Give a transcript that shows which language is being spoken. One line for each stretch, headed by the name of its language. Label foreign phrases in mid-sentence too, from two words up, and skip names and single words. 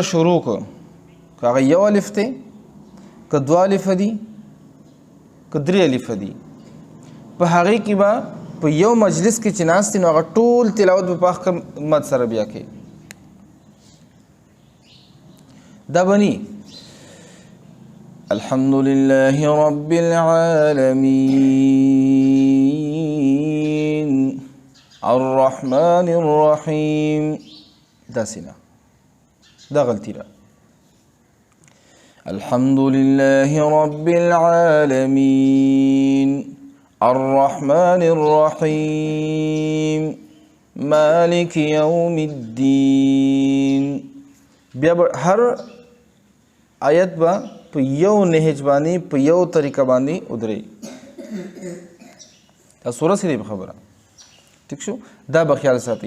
Pashto: شروع که هغه یو الف دی که دو الف دي که درې الف دي په هغې کې به په یو مجلس کې چې ناست دي نو هغه ټول تلاوت به په هغه مد سره بیا کوي دا بني
Arabic: الحمد لله رب العالمين الرحمن الرحیم
Pashto: داسې نه، دا غلطي ده.
Arabic: الحمد لله رب العالمين الرحمن الرحیم مالک یوم الدین.
Pashto: بیا هر آیت با په یو نهج باندې په یو طریقه باندې ودرې. دا سوره سره خبره ٹھیک شو، دا به خیال ساتي.